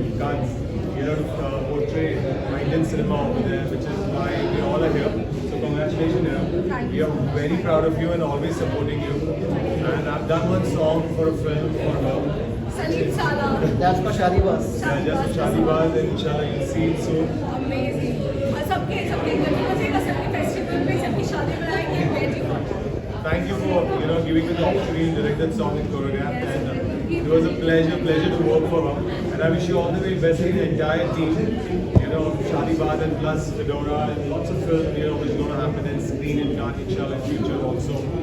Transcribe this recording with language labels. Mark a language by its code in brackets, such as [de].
[en] Can't, portray Indian cinema over there, which is why we all are here. So congratulations, we are very proud of you and always supporting you. And I've done one song for a film for her. Salim Sala. That's for Shadibaz. Yeah, just for Shalibaz, and inshallah you'll see it soon. Amazing. [hi] और सबके घर में बजेगा, सबके festival में, सबकी शादी में आएंगे, [en] waiting for that. Thank you for giving me the opportunity to direct that song and choreograph, and it was a pleasure to work for her, and I wish you all the very best in the entire team, Shalibaz and plus Fedora, and lots of film which is going to happen and screen in Cannes inshallah in future also.